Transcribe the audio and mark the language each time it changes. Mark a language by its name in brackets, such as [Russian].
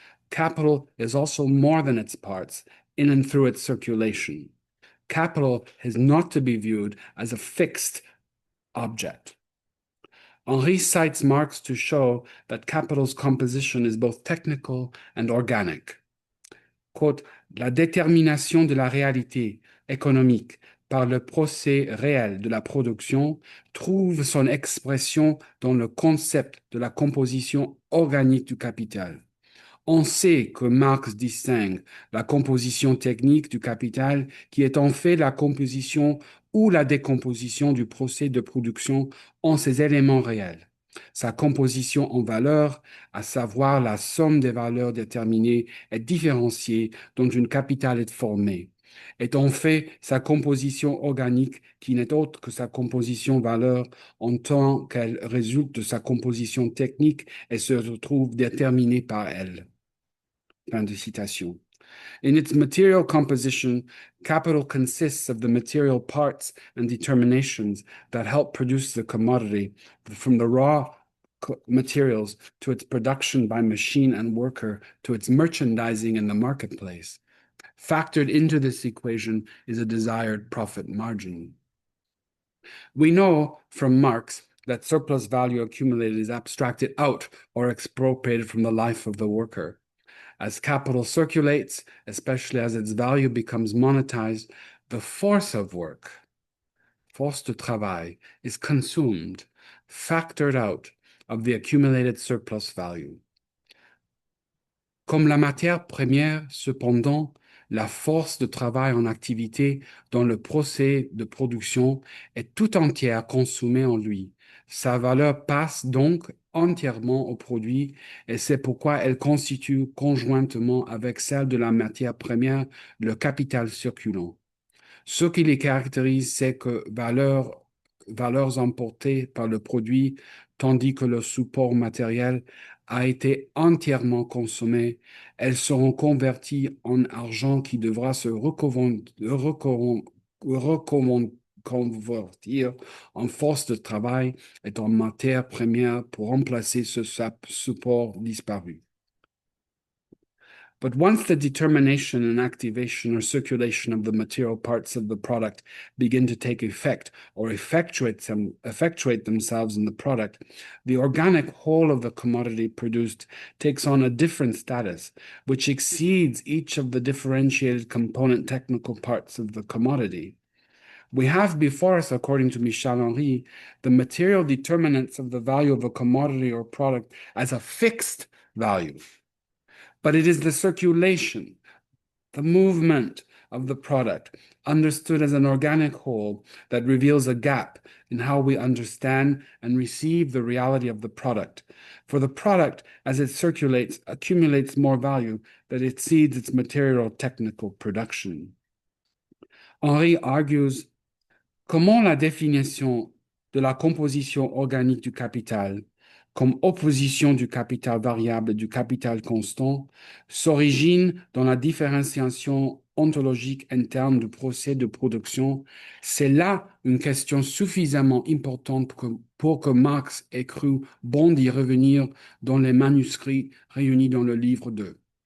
[English] Capital is also more than its parts in and through its circulation. Capital is not to be viewed as a fixed object. Henri cites Marx to show that capital's composition is both technical and organic. Quote, [French] la détermination de la réalité économique par le procès réel de la production trouve son expression dans le concept de la composition organique du capital. On sait que Marx distingue la composition technique du capital, qui est en fait la composition ou la décomposition du procès de production en ses éléments réels. Sa composition en valeurs, à savoir la somme des valeurs déterminées et différenciées dont une capitale est formée, est en fait sa composition organique qui n'est autre que sa composition valeur en tant qu'elle résulte de sa composition technique et se retrouve déterminée par elle. Fin de citation. [English] In its material composition, capital consists of the material parts and determinations that help produce the commodity, from the raw materials to its production by machine and worker to its merchandising in the marketplace. Factored into this equation is a desired profit margin. We know from Marx that surplus value accumulated is abstracted out or expropriated from the life of the worker. As capital circulates, especially as its value becomes monetized, the force of work, [French] force de travail, [English] is consumed, factored out of the accumulated surplus value. [French] Comme la matière première, cependant, la force de travail en activité dans le procès de production est tout entière consommée en lui. Sa valeur passe donc entièrement au produit et c'est pourquoi elle constitue conjointement avec celle de la matière première le capital circulant. Ce qui les caractérise, c'est que valeurs emportées par le produit, tandis que le support matériel a été entièrement consommé, elles seront converties en argent qui devra se convertir en force de travail et en matière première pour remplacer ce support disparu. [English] But once the determination and activation or circulation of the material parts of the product begin to take effect or effectuate themselves in the product, the organic whole of the commodity produced takes on a different status, which exceeds each of the differentiated component technical parts of the commodity. We have before us, according to Michel Henry, the material determinants of the value of a commodity or product as a fixed value. But it is the circulation, the movement of the product, understood as an organic whole, that reveals a gap in how we understand and receive the reality of the product. For the product, as it circulates, accumulates more value that exceeds its material technical production. Henri argues, [French] comment la définition de la composition organique du capital comme opposition du capital variable et du capital constant, s'origine dans la différenciation ontologique interne du procès de production, c'est là une question suffisamment importante pour que Marx ait cru bon d'y revenir dans les manuscrits réunis dans le livre 2.